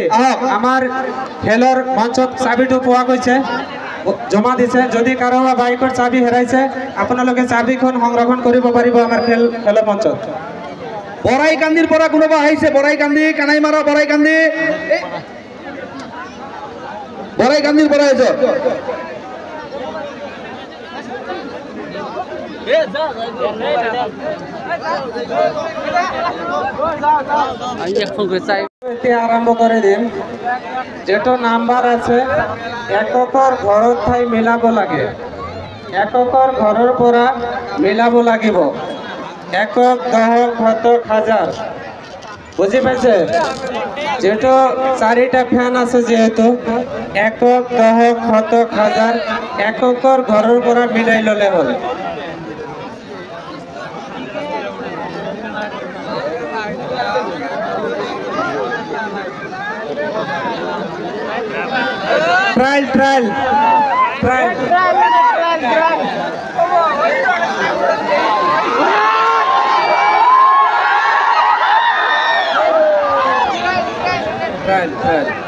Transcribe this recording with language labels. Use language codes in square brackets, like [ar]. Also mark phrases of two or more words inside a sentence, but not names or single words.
[as] আমাৰ খেলৰ মঞ্চত চাবিটো পোৱা গৈছে, জমা দিছে। যদি কাৰোবাৰ বাইকৰ চাবি হেৰাইছে আপোনালোকে চাবিখন সংৰক্ষণ কৰিব পাৰিব আমাৰ খেলৰ মঞ্চত। বৰাইকান্দিৰ পৰা কোনোবা আহিছে? বৰাইকান্দি কানাইমাৰা বৰাইকান্দি বৰাইকান্দিৰ পৰা আহিছে। [bn] আরম্ভ করে দিন। [as] যেটো নাম্বার আছে এককৰ ঘৰত ঠাই মিলাব লাগে। এককৰ ঘৰৰ পৰা মিলাব লাগিব। একক, দহক, শতক, হাজাৰ। বুঝি পাইছে? যেটো 4টা ফ্যান আছে, যেহেতু একক, দহক, শতক, হাজাৰ এককৰ ঘৰৰ পৰা মিলাই ললে হ'ল। [en] trial trial trial trial trial